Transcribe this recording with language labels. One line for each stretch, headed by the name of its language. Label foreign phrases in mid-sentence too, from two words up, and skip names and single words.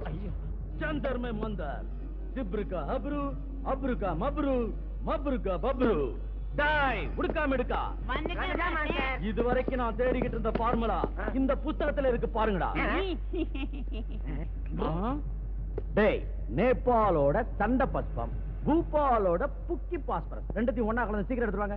Hindi: चंदर में मंदर, जिब्र का हब्रू, अब्रू का मब्रू, मब्रू का बब्रू.
Tamil: டாய் உடுக்கா மிடுக்கா, இதுவரைக்கும் நான் தேடிக்கிட்டு இருந்த ஃபார்முலா இந்த புத்தகத்துல இருக்கு பாருங்கடா. டேய், நேபாளோட தண்ட பஸ்பம், பூபாலோட புக்கி பாஸ்பரஸ் ரெண்டுத்தையும் ஒண்ணா கலந்து சீக்கிரம் எடுத்துவாங்க.